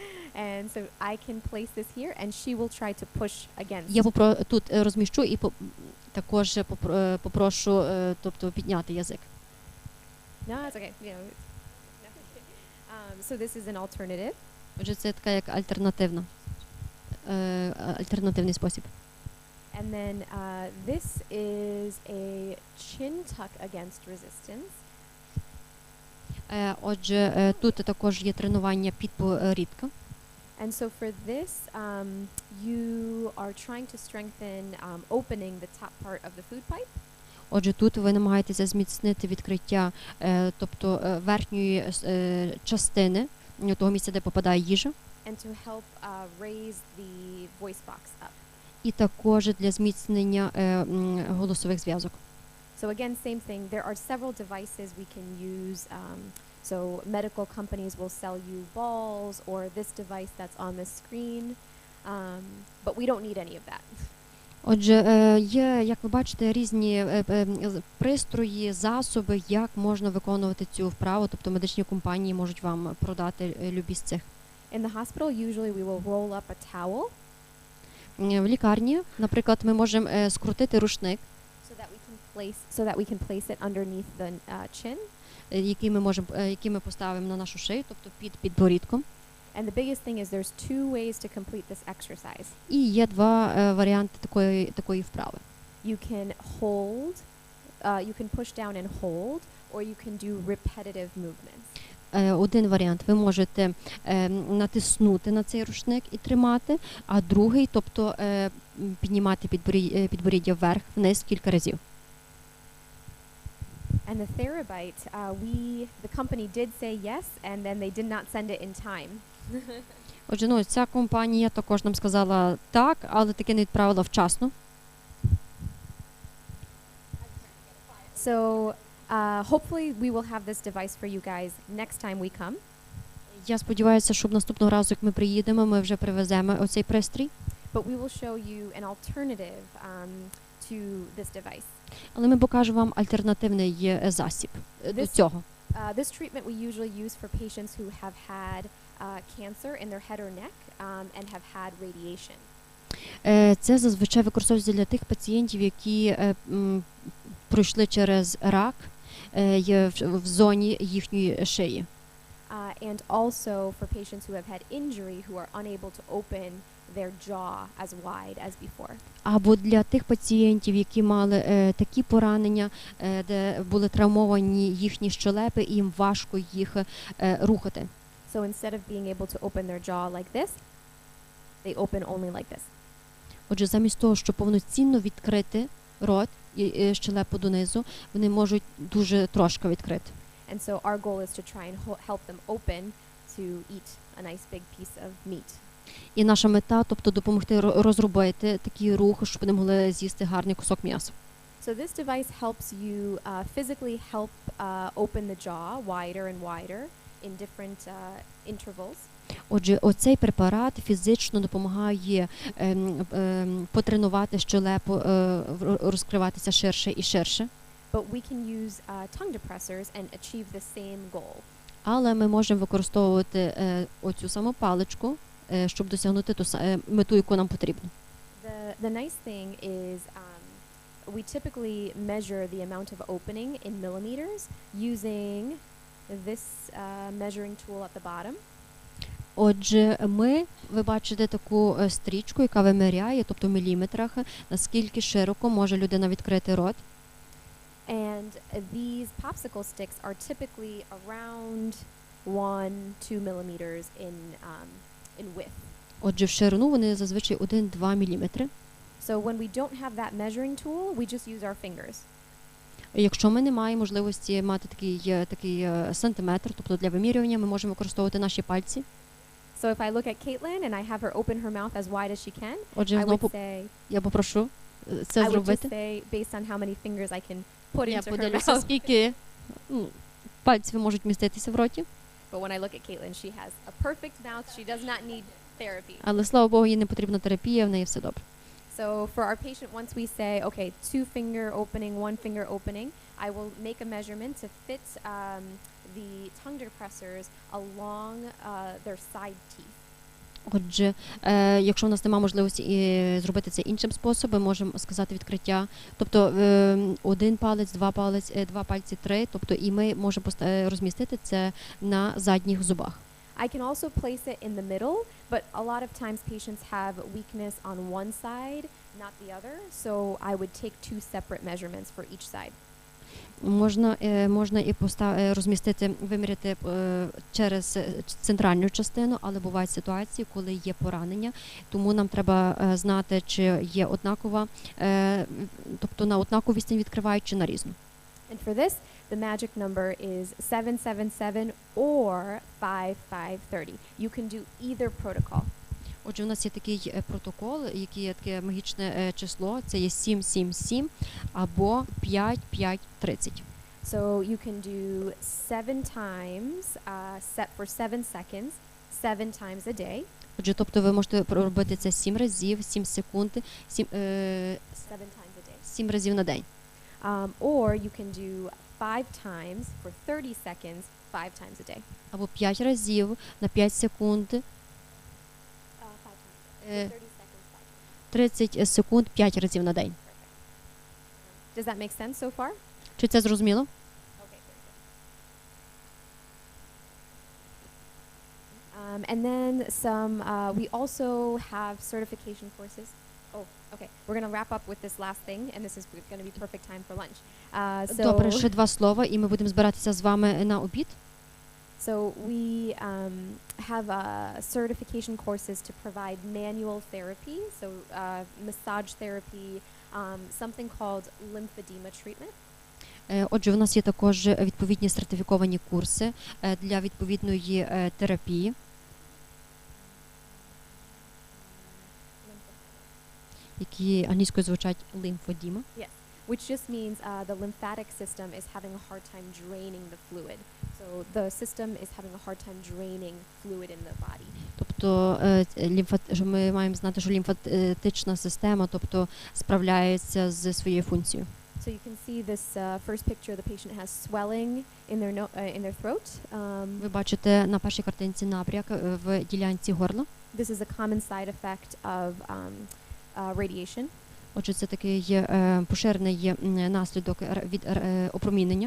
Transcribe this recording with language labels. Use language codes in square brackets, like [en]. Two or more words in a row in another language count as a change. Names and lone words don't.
[en] And so I can place this here, and she will try to push against. [uk] Я тут розміщу і також попрошу, тобто підняти язик. [en] No, it's okay. You know, so this is an alternative. [uk] Отже, це така як альтернативний спосіб. [en] And then this is a chin tuck against resistance. [uk] Отже, тут також є тренування підборідка. [en] And so for this, you are trying to strengthen opening the top part of the food pipe. [uk] Отже, тут ви намагаєтеся зміцнити відкриття, тобто верхньої частини, того місця, де попадає їжа. [en] And to help raise the voice box up. [uk] І також для зміцнення голосових зв'язок. [en] So again, same thing. There are several devices we can use. So medical companies will sell you balls or this device that's on the screen, but we don't need any of that. [uk] Отже, є, як ви бачите, різні пристрої, засоби, як можна виконувати цю вправу, тобто медичні компанії можуть вам продати любі з цих. [en] In the hospital, usually we will roll up a towel. [uk] В лікарні, наприклад, ми можемо скрутити рушник, [en] so that we can place it underneath the chin. [uk] який ми поставимо на нашу шию, тобто під підборідком. [en] And the biggest thing is there's two ways to complete this exercise. [uk] І є два варіанти такої вправи. [en] You can hold, you can push down and hold, or you can do repetitive movements. [uk] Один варіант, ви можете натиснути на цей рушник і тримати, а другий, тобто піднімати підборіддя вверх, вниз кілька разів. [en] And the Therabite, the company did say yes, and then they did not send it in time. [uk] Отже, ця компанія також нам сказала так, але таки не відправила вчасно. [en] So, hopefully we will have this device for you guys next time we come. [uk] Я сподіваюся, що наступного разу, як ми приїдемо, ми вже привеземо оцей пристрій. [en] But we will show you an alternative to this device. [uk] Але ми покажемо вам альтернативний засіб до цього. [en] This treatment we usually use for patients who have had cancer in their head or neck and have had radiation. [uk] Це зазвичай використовується для тих пацієнтів, які пройшли через рак в зоні їхньої шиї. [en] And also for patients who have had injury who are unable to open their jaw as wide as before. [uk] Або для тих пацієнтів, які мали такі поранення, де були травмовані їхні щелепи, і їм важко їх рухати. [en] So instead of being able to open their jaw like this, they open only like this. [uk] Отже, замість того, щоб повноцінно відкрити рот і щелепу донизу, вони можуть дуже трошки відкрити. [en] And so our goal is to try and help them open to eat a nice big piece of meat. [uk] І наша мета, тобто допомогти розробити такий рух, щоб вони могли з'їсти гарний кусок м'яса. [en] So this device helps you physically help open the jaw wider and wider in different intervals. [uk] Отже, оцей препарат фізично допомагає потренувати щелепу, розкриватися ширше і ширше. [en] But we can use tongue depressors and achieve the same goal. [uk] Але ми можемо використовувати оцю саму паличку, щоб досягнути ту мету, яку нам потрібно. [en] The nice thing is we typically measure the amount of opening in millimeters using this measuring tool at the bottom. [uk] Отже, ви бачите таку стрічку, яка виміряє, тобто в міліметрах, наскільки широко може людина відкрити рот. [en] And these popsicle sticks are typically around 1-2 millimeters in width. [uk] Отже, в ширину вони зазвичай 1-2 міліметри. [en] So when we don't have that measuring tool, we just use our fingers. [uk] Якщо ми не маємо можливості мати такий сантиметр, тобто для вимірювання, ми можемо використовувати наші пальці. [en] So if I look at Кейтлін and I have her open her mouth as wide as she can, [uk] Отже, [en] I would say, [uk] я попрошу це [en] I would just [uk] зробити. [en] say based on how many fingers I can put [uk] Я [en] into her [uk] подивлюся, [en] mouth. [uk] скільки пальців можуть міститися в роті. [en] But when I look at Кейтлін, she has a perfect mouth. She does not need therapy. [uk] Але, слава Богу, їй не потрібна терапія, в неї все добре. [en] So for our patient, once we say, okay, 2 finger opening, 1 finger opening, I will make a measurement to fit the tongue depressors along their side teeth. [uk] Отже, якщо у нас немає можливості зробити це іншим способом, можемо сказати відкриття. Тобто один палець, два пальці, три. Тобто і ми можемо розмістити це на задніх зубах. [en] I can also place it in the middle, but a lot of times patients have weakness on one side, not the other, so I would take two separate measurements for each side. [uk] Можна і розмістити, виміряти через центральну частину, але бувають ситуації, коли є поранення, тому нам треба знати, чи є однакова, тобто на однакову відстань відкривають, чи на різну. [en] And for this, the magic number is 777 or 5530. You can do either protocol. [uk] Отже, у нас є такий протокол, який є таке магічне число, це є 777 або 5530. [en] So you can do 7 times, set for 7 seconds, 7 times a day. [uk] Отже, тобто ви можете робити це 7 разів, 7 секунд, 7 [en] 7 times a day. [uk] 7 разів на день. [en] Or you can do 5 times for 30 seconds, 5 times a day. [uk] Або 5 разів на 5 секунд, [en] 5 times. 30 seconds, 5 times. [uk] 30 секунд, 5 разів на день. [en] Does that make sense so far? [uk] Чи це зрозуміло? [en] Okay, very good. And then we also have certification courses. Oh, okay. We're going to wrap up with this last thing, and this is going to be perfect time for lunch. [uk] Добре, ще два слова, і ми будемо збиратися з вами на обід. [en] So we have certification courses to provide manual therapy, so massage therapy, something called lymphedema treatment. [uk] Отже, у нас є також відповідні сертифіковані курси для відповідної терапії. Які англійською звучать лімфодіма. [en] Yes, which just means the lymphatic system is having a hard time draining the fluid. So the system is having a hard time draining fluid in the body. [uk] Тобто ми маємо знати, що лімфатична система, тобто справляється з своєю функцією. [en] So you can see this first picture. The patient has swelling in their throat. [uk] Ви бачите на першій картинці набряк в ділянці горла. [en] This is a common side effect of radiation. [uk] Отже, це такий поширений наслідок від опромінення.